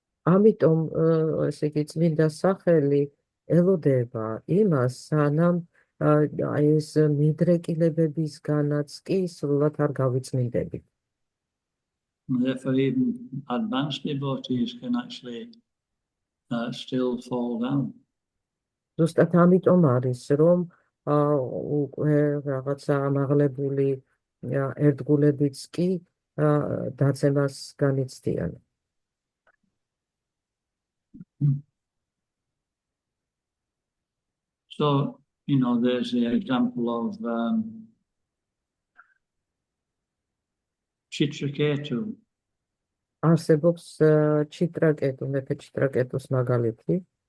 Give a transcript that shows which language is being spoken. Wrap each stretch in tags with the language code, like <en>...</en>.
<ka>ამიტომ ესე იგი წმინდა სახელი ელოდება იმას, სანამ ეს მიდრეკილებებისგანაც კი სრულად არ გავიწმინდებით.</ka> <en>And therefore, even advanced devotees can actually still fall down.</en> <ka>ზუსტად ამიტომ არის, რომ უკვე რაღაცა ამაღლებული ერთგულებიც კი დაცემას განიცდიან.</ka> <en>So, there's the example of Chitraketu.</en> <ka>არსებობს ჩიტრაკეტუ, მეფე ჩიტრაკეტუს მაგალითი.</ka>